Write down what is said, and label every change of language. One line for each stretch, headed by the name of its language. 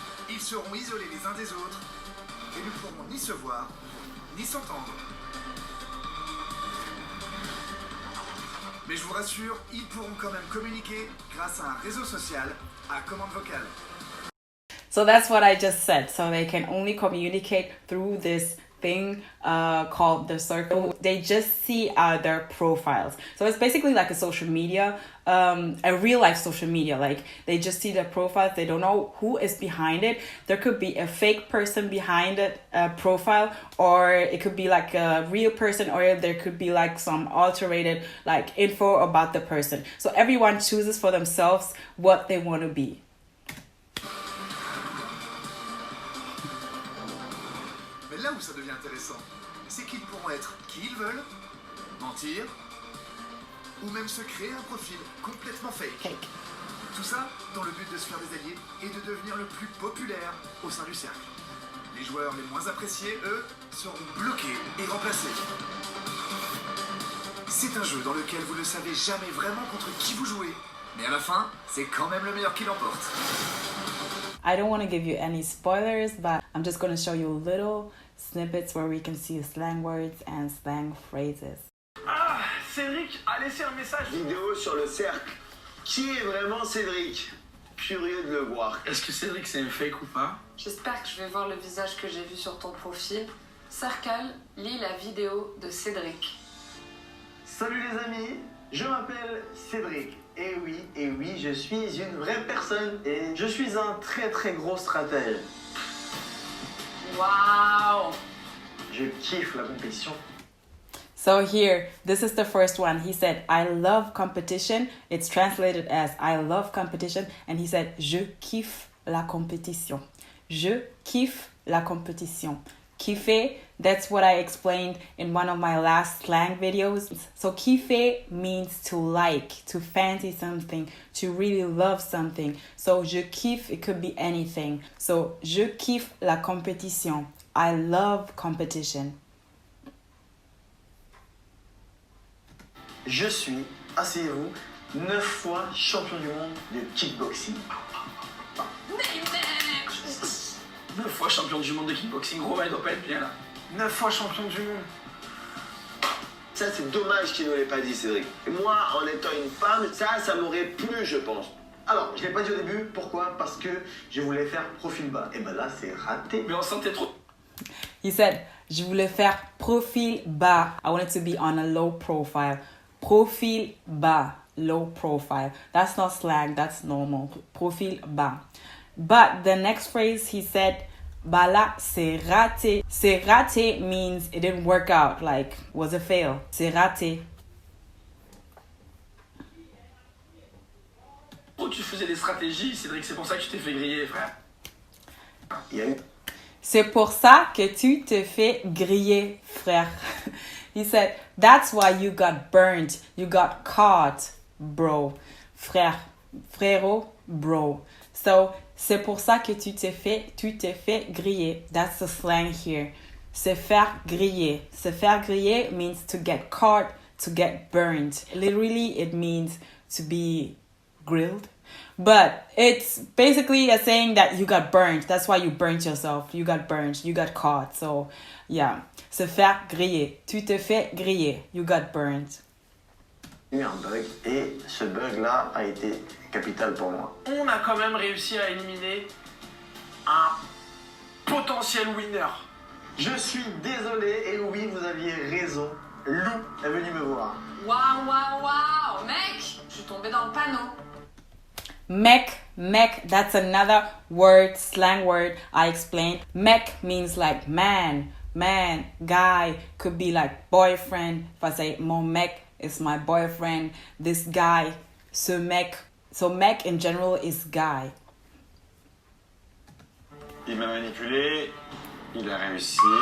French: Ils seront isolés les uns des autres et ne pourront ni se voir, ni s'entendre. Mais je vous rassure, ils pourront quand même communiquer grâce à un réseau social à commande vocale.
English: So that's what I just said. So they can only communicate through this thing called the circle. They just see their profiles. So it's basically like a social media, a real life social media. Like they just see their profiles. They don't know who is behind it. There could be a fake person behind it, profile, or it could be like a real person, or there could be like some alterated like info about the person. So everyone chooses for themselves what they want to be.
French: Là où ça devient intéressant, c'est qu'ils pourront être qui ils veulent, mentir, ou même se créer un profil complètement fake. Tout ça dans le but de se faire des alliés et de devenir le plus populaire au sein du cercle. Les joueurs les moins appréciés, eux, seront bloqués et remplacés. C'est un jeu dans lequel vous ne savez jamais vraiment contre qui vous jouez, mais à la fin, c'est quand même le meilleur qui l'emporte.
English: I don't want to give you any spoilers, but I'm just going to show you little snippets where we can see slang words and slang phrases.
French: Ah, Cédric a laissé un message. Vidéo sur le cercle. Qui est vraiment Cédric? Curieux de le voir. Est-ce que Cédric c'est un fake ou pas? J'espère que je vais voir le visage que j'ai vu sur ton profil. Cercle, lis la vidéo de Cédric. Salut les amis, je m'appelle Cédric. Et oui, je suis une vraie personne et je suis un très très gros stratège. Waouh! Je kiffe la compétition.
English: So here, this is the first one. He said, I love competition. It's translated as I love competition. And he said,
French: je kiffe la compétition. Je kiffe la compétition.
English: Kiffer, that's what I explained in one of my last slang videos. So kiffer means to like, to fancy something, to really love something. So
French: je kiffe,
English: it could be anything.
French: So je kiffe la compétition.
English: I love competition.
French: Je suis, asseyez-vous, 9 fois champion du monde de kickboxing. 9 fois champion du monde de kickboxing, Romain il doit pas être bien là. 9 fois champion du monde. Ça, c'est dommage qu'il ne l'ait pas dit, Cédric. Et moi, en étant une femme, ça m'aurait plu, je pense. Alors, je ne l'ai pas dit au début. Pourquoi? Parce que je voulais faire profil bas. Et ben là, c'est raté. Mais on sentait trop.
English: He said,
French: je voulais faire profil bas.
English: I wanted to be on a low profile.
French: Profil bas,
English: low profile. That's not slang, that's normal.
French: Profil bas.
English: But the next phrase he said,
French: bah là, c'est raté. C'est raté
English: means it didn't work out, like was a fail.
French: C'est raté. Oh, tu faisais des stratégies, Cédric, c'est pour ça que tu t'es fait griller, frère. Il y a eu... C'est pour ça que tu te fais griller, frère.
English: He said, that's why you got burned. You got caught, bro. Frère, frérot, bro.
French: So, c'est pour ça que tu t'es fait griller.
English: That's the slang here.
French: Se faire griller. Se faire griller
English: means to get caught, to get burned. Literally, it means to be grilled. But it's basically a saying that you got burned. That's why you burnt yourself. You got burned. You got caught. So, yeah.
French: Se faire griller. Tu te fais griller.
English: You got burned.
French: Il y a eu un bug et ce bug-là a été capital pour moi. On a quand même réussi à éliminer un potentiel winner. Je suis désolé et oui, vous aviez raison. Lou est venu me voir. Waouh, mec, je suis tombée dans le panneau.
English: Mec, that's another word, slang word I explained. Mec means like man, guy, could be like boyfriend. If I say
French: mon mec
English: is my boyfriend, this guy,
French: ce mec.
English: So mec in general is guy.
French: Il m'a manipulé, il a réussi.